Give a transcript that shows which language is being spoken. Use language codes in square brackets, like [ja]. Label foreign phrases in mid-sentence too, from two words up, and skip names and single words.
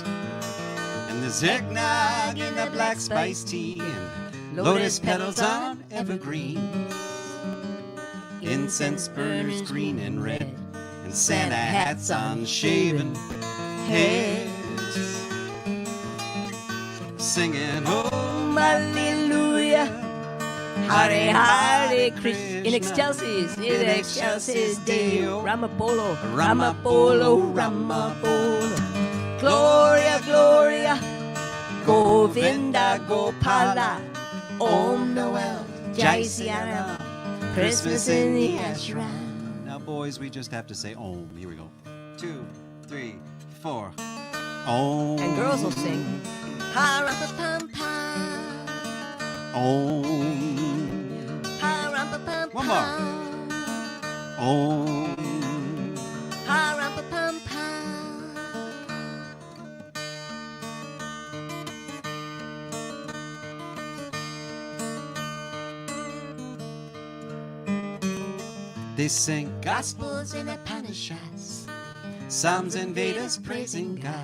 [en] And there's eggnog in the black spice tea, and lotus petals on evergreen, incense burners green and red, and Santa hats on shaven heads, singing Om [sa] Hallelujah, Hare Hare Krishna, [la] in excelsis Deo, [hi] Rama Bolo, Rama Bolo, Rama Bolo, [la] Gloria, Gloria, [hi] Govinda Gopala, Om Noel, Jai Siaram, [en] Christmas in the ashram. Now, boys, we just have to say Om. Here we go. 2, 3, 4. Om. And girls will sing. Pa-rum-pa-pum-pum. Om. Pa-rum-pa-pum-pum. One more. Om. Pa-rum-pa-pum-pum. They sing Gospels and Upanishads, Psalms and Vedas praising God.